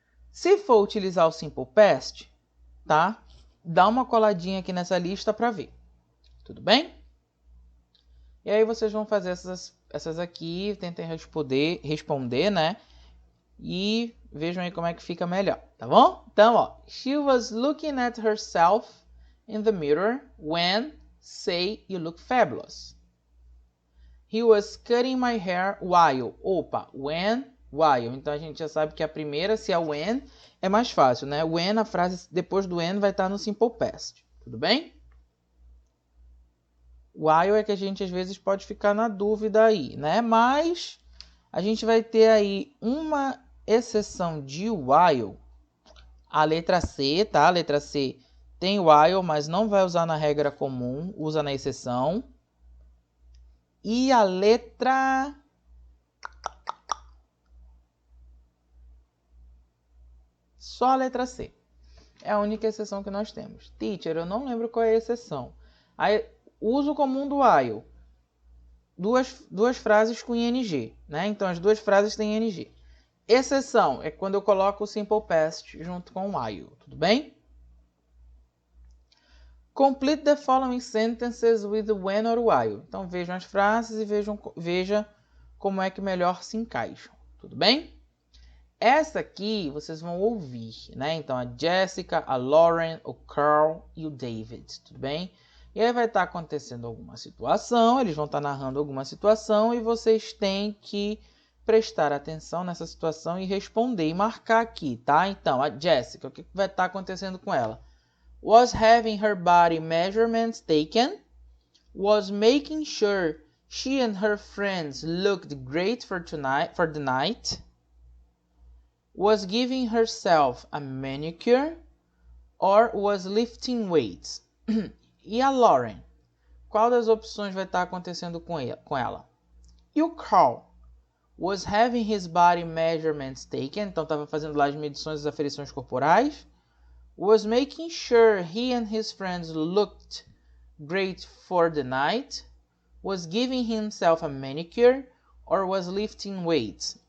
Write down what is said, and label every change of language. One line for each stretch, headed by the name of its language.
Portuguese: Se for utilizar o Simple Past, tá? Dá uma coladinha aqui nessa lista para ver. Tudo bem? E aí vocês vão fazer essas aqui, tentem responder, né? E vejam aí como é que fica melhor, tá bom? Então, ó,
English: she was looking at herself in the mirror when, say, you look fabulous. He was cutting my hair while.
Portuguese: Opa, when, while. Então a gente já sabe que a primeira, se é when, é mais fácil, né? When, a frase depois do when vai estar no Simple Past. Tudo bem? While é que a gente às vezes pode ficar na dúvida aí, né? Mas a gente vai ter aí uma exceção de while. A letra C, tá? A letra C tem while, mas não vai usar na regra comum, usa na exceção. E a letra... Só a letra C. É a única exceção que nós temos. Teacher, eu não lembro qual é a exceção. Aí, uso comum do while. Duas frases com ing, né? Então, as duas frases têm ing. Exceção é quando eu coloco o simple past junto com o while, tudo bem?
English: Complete the following sentences with when or while.
Portuguese: Então vejam as frases e veja como é que melhor se encaixam, tudo bem? Essa aqui vocês vão ouvir, né? Então a Jessica, a Lauren, o Carl e o David, tudo bem? E aí vai estar acontecendo alguma situação, eles vão estar narrando alguma situação e vocês têm que prestar atenção nessa situação e responder e marcar aqui, tá? Então, a Jessica, o que vai estar acontecendo com ela?
English: Was having her body measurements taken, was making sure she and her friends looked great for the night, was giving herself a manicure, or was lifting weights.
Portuguese: E a Lauren? Qual das opções vai estar acontecendo com ela? E o Carl?
English: Was having his body measurements taken,
Portuguese: então estava fazendo lá as medições das aferições corporais.
English: Was making sure he and his friends looked great for the night. Was giving himself a manicure, or was lifting weights.